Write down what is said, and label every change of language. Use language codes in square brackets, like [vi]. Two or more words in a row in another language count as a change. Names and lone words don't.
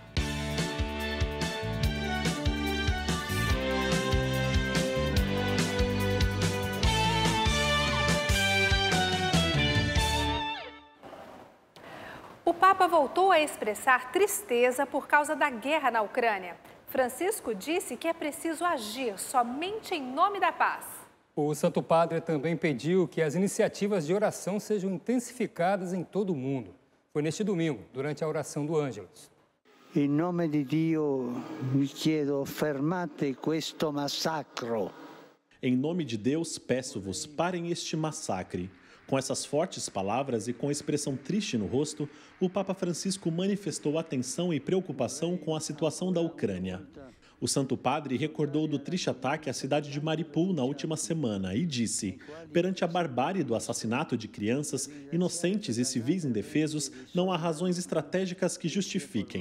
[pt] O Papa voltou a expressar tristeza por causa da guerra na Ucrânia. Francisco disse que é preciso agir somente em nome da paz. O Santo Padre também pediu que as iniciativas de oração sejam intensificadas em todo o mundo. Foi neste domingo, durante a oração do Ângelus. [it] In nome di Dio, vi chiedo, fermate questo massacro. [pt] Em nome de Deus, peço-vos, parem este massacre. Com essas fortes palavras e com expressão triste no rosto, o Papa Francisco manifestou atenção e preocupação com a situação da Ucrânia. O Santo Padre recordou do triste ataque à cidade de Mariupol na última semana e disse: perante a barbárie do assassinato de crianças, inocentes e civis indefesos, não há razões estratégicas que justifiquem.